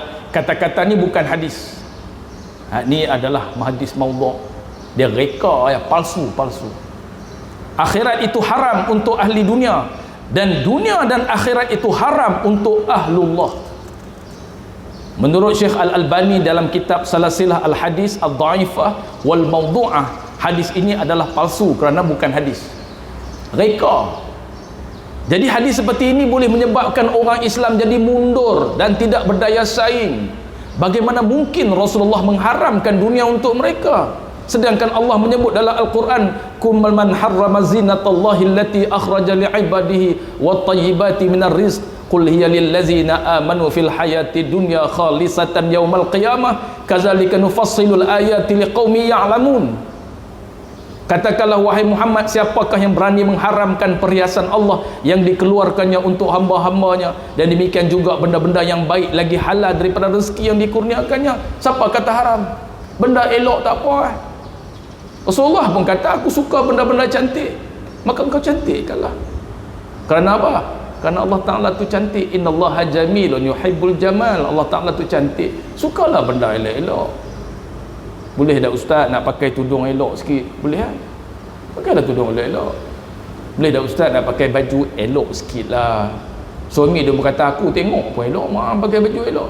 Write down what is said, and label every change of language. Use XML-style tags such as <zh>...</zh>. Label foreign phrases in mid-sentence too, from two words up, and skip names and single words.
<ms>Kata-kata ni bukan hadis. Ni adalah hadis maudhu'. Dia reka ya, palsu. Akhirat itu haram untuk ahli dunia, dan dunia dan akhirat itu haram untuk ahlullah. Menurut Syekh Al-Albani dalam kitab Salasilah Al-Hadis Al-Dha'ifah wal Mawdu'ah, hadis ini adalah palsu kerana bukan hadis, reka. Jadi hadis seperti ini boleh menyebabkan orang Islam jadi mundur dan tidak berdaya saing. Bagaimana mungkin Rasulullah mengharamkan dunia untuk mereka, sedangkan Allah menyebut dalam Al-Quran,</ms> <ar>"قل من حرم زينة الله التي أخرج لعباده والطيبات من الرزق قل هي للذين آمنوا في الحياة الدنيا خالصة يوم القيامة كذلك نفصل الآيات لقوم يعلمون."</ar> <ms>Katakanlah wahai Muhammad, siapakah yang berani mengharamkan perhiasan Allah yang dikeluarkannya untuk hamba-hambanya, dan demikian juga benda-benda yang baik lagi halal daripada rezeki yang dikurniakannya. Siapa kata haram? Benda elok tak apa. Rasulullah pun kata, aku suka benda-benda cantik, maka engkau cantikkanlah. Kerana apa? Kerana Allah Ta'ala tu cantik.</ms> <ar>إن الله جميل يحب الجمال.</ar> <ms>Allah Ta'ala tu cantik, sukalah benda elok-elok. Boleh tak ustaz nak pakai tudung elok sikit? Boleh kan? Pakailah tudung elok-elok. Boleh dah ustaz nak pakai baju elok sikit lah. Suami dia berkata, aku tengok pun elok, mak pakai baju elok.</ms>